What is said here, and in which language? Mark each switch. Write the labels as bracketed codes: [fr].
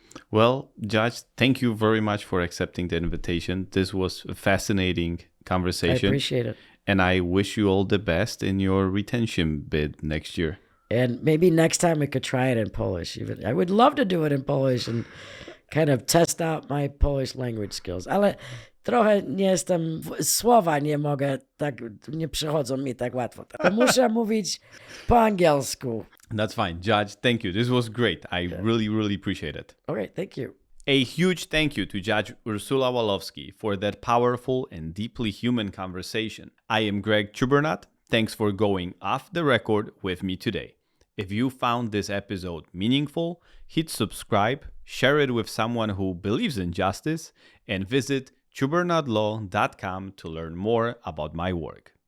[en] Well, Judge, thank you very much for accepting the invitation. This was a fascinating conversation. I appreciate it. And I wish you all the best in your retention bid next year. And maybe next time we could try it in Polish. Even I would love to do it in Polish and kind of test out my Polish language skills. [pl] Ale trochę nie jestem, słowa nie mogę, tak nie przychodzą mi tak łatwo. To muszę mówić po angielsku. [en] That's fine. Judge, thank you. This was great. I really, really appreciate it. Okay, thank you. A huge thank you to Judge Ursula Walowski for that powerful and deeply human conversation. I am Greg Czubernat. Thanks for going off the record with me today. If you found this episode meaningful, hit subscribe, share it with someone who believes in justice, and visit Czubernatlaw.com to learn more about my work.